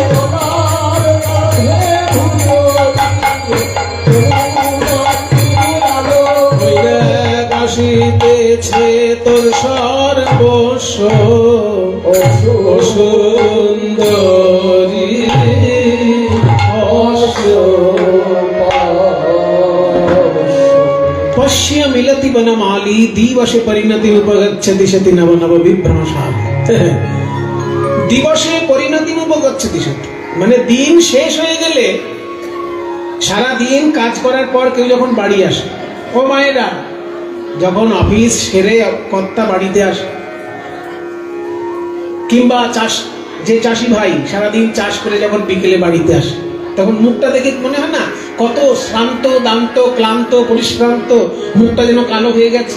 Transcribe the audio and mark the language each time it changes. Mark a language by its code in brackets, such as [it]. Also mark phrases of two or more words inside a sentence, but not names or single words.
[bn] ওই দেখ আসিতেছে তোর সর্বস্ব ও সুন্দরী [sa] पश्य मिलति बनमाली दिवसे परिणति उपगच्छति सति नव नव विभ्रमशाली। दिवसे परिणति उपगच्छति सति [bn] মানে দিন শেষ হয়ে গেলে, সারা দিন কাজ করার পর কেউ যখন বাড়ি আসে, ও মায়েরা যখন অফিস সেরে কর্তা বাড়িতে আসে, কিংবা চাষ যে চাষি ভাই সারাদিন চাষ করে যখন বিকেলে বাড়িতে আসে, তখন মুখটা দেখে মনে হয় না কত শ্রান্ত দান্ত ক্লান্ত পরিশ্রান্ত, মুখটা যেন কালো হয়ে গেছে।